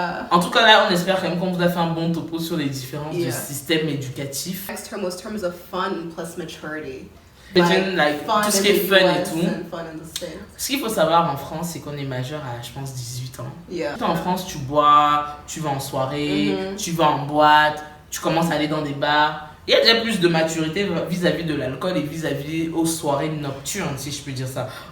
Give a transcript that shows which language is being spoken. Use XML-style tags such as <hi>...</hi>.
<fr>En tout cas là, on espère quand même qu'on vous a fait un bon topo sur les différences du système éducatif.</fr> <en>Next term was terms of fun plus maturity.</en> <fr>Like, tout ce qui est fun et tout. Ce qu'il faut savoir en France, c'est qu'on est majeur à, je pense, 18 ans. En France, tu bois, tu vas en soirée, tu vas en boîte, tu commences à aller dans des bars. Il y a déjà plus de maturité vis-à-vis de l'alcool et vis-à-vis aux soirées nocturnes, si je peux dire ça.</fr>